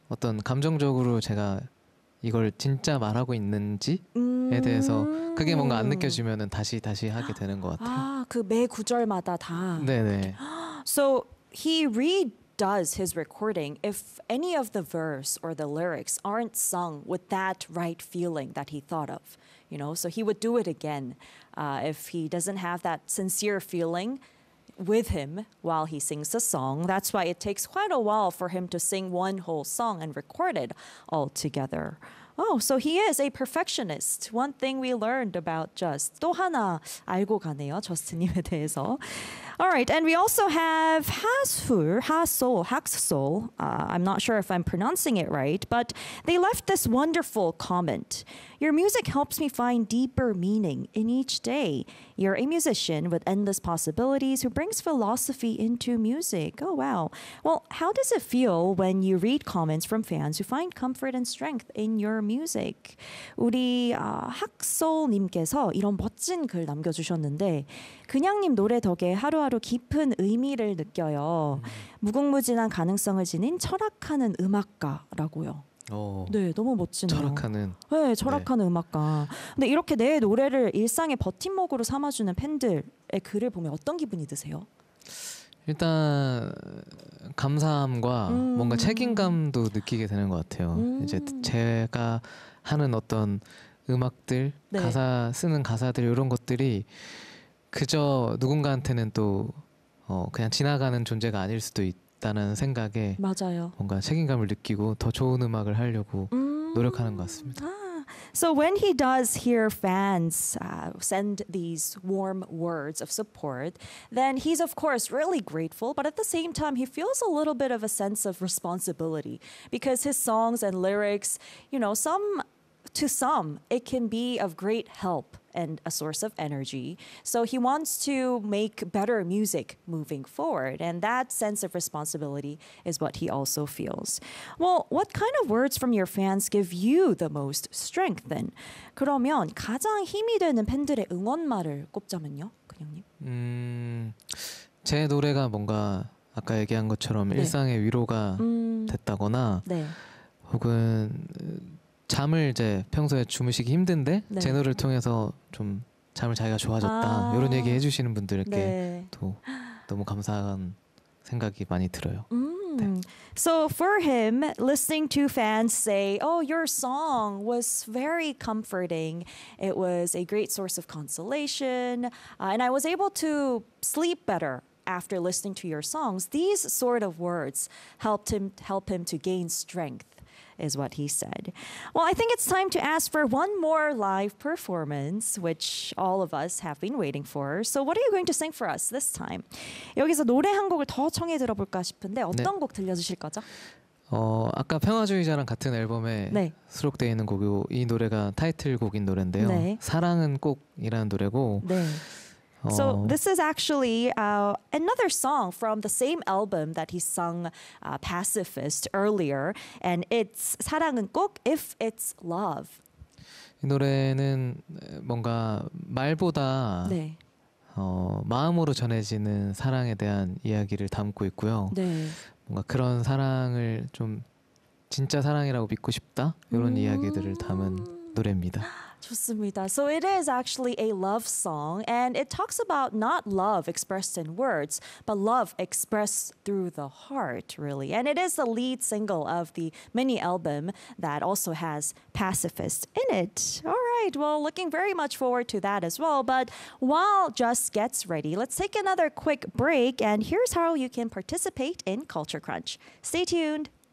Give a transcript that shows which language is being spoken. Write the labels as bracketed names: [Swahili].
[Korean] 어떤 감정적으로 제가 이걸 진짜 말하고 있는지에 대해서 그게 뭔가 안 느껴지면은 다시 하게 되는 것 같아요. 아, 그매 구절마다 다. 네네. [English] So he redoes his recording if any of the verse or the lyrics aren't sung with that right feeling that he thought of. You know, so he would do it again if he doesn't have that sincere feeling with him while he sings the song. That's why it takes quite a while for him to sing one whole song and record it all together. Oh, so he is a perfectionist. One thing we learned about Just. [Korean] 또 하나 알고 가네요, 저스트님에 대해서. [English] All right, and we also have Haksul. I'm not sure if I'm pronouncing it right, but they left this wonderful comment. Your music helps me find deeper meaning in each day. You're a musician with endless possibilities who brings philosophy into music. Oh, wow. Well, how does it feel when you read comments from fans who find comfort and strength in your music? [Korean] 우리 학솔님께서 이런 멋진 글 남겨주셨는데, 근향님 노래 덕에 하루하루 깊은 의미를 느껴요. 무궁무진한 가능성을 지닌 철학하는 음악가라고요. 네, 너무 멋지네요. 철학하는 네, 네. 철학하는 음악가. 근데 이렇게 내 노래를 일상의 버팀목으로 삼아주는 팬들의 글을 보면 어떤 기분이 드세요? 일단 감사함과 뭔가 책임감도 느끼게 되는 것 같아요. 이제 제가 하는 어떤 음악들, 네. 가사 쓰는 가사들 이런 것들이 그저 누군가한테는 또 그냥 지나가는 존재가 아닐 수도 있다는 생각에 맞아요. 뭔가 책임감을 느끼고 더 좋은 음악을 하려고 노력하는 것 같습니다. [English] So when he does hear fans send these warm words of support, then he's of course really grateful, but at the same time he feels a little bit of a sense of responsibility because his songs and lyrics, you know, to some it can be of great help and a source of energy. So he wants to make better music moving forward, and that sense of responsibility is what he also feels. Well, what kind of words from your fans give you the most strength then? [Korean] 그러면 가장 힘이 되는 팬들의 응원말을 꼽자면요, 근영님. 제 노래가 뭔가 아까 얘기한 것처럼 네. 일상의 위로가 됐다거나 네. 혹은 잠을 이제 평소에 주무시기 힘든데 제 네. 노래를 통해서 좀 잠을 자기가 좋아졌다 이런 얘기 아, 해주시는 분들께 네. 또 너무 감사한 생각이 많이 들어요. [English] So for him, listening to fans say, "Oh, your song was very comforting. It was a great source of consolation, and I was able to sleep better after listening to your songs." These sort of words help him to gain strength. Is what he said. Well, I think it's time to ask for one more live performance, which all of us have been waiting for. So, what are you going to sing for us this time? [Korean] 여기서 노래 한 곡을 더 청해 들어볼까 싶은데 네. 어떤 곡 들려주실 거죠? 아까 평화주의자랑 같은 앨범에 네. 수록되어 있는 곡이고 이 노래가 타이틀곡인 노래인데요. 네. 사랑은 꼭이라는 노래고 네. [English] So this is actually another song from the same album that he sung Pacifist earlier, and it's 사랑은 꼭 if it's love. [Korean] 이 노래는 뭔가 말보다 네. 마음으로 전해지는 사랑에 대한 이야기를 담고 있고요. 네. 뭔가 그런 사랑을 좀 진짜 사랑이라고 믿고 싶다? 이런 이야기들을 담은 노래입니다. 좋습니다. [English] So it is actually a love song, and it talks about not love expressed in words, but love expressed through the heart, really. And it is the lead single of the mini album that also has Pacifist in it. All right, well, looking very much forward to that as well. But while Just gets ready, let's take another quick break, and here's how you can participate in Culture Crunch. Stay tuned.